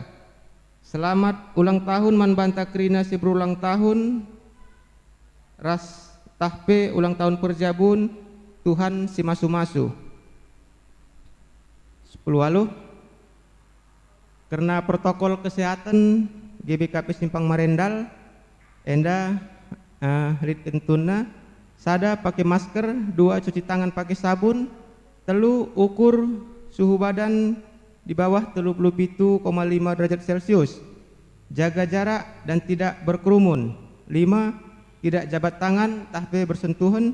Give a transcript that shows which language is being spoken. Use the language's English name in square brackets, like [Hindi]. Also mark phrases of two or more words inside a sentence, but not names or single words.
[Batak Karo] Selamat ulang tahun man banta krina si berulang tahun ras tahpe ulang tahun perjabun Tuhan si masu-masu. [Indonesian] 10 karena protokol kesehatan GBKP Simpang Marindal [Batak Karo] enda rit kentuna sada [Indonesian] pakai masker, 2 cuci tangan pakai sabun, 3 ukur suhu badan di bawah 37,5 derajat Celcius, jaga jarak dan tidak berkerumun. 5 tidak jabat tangan tahpe bersentuhan.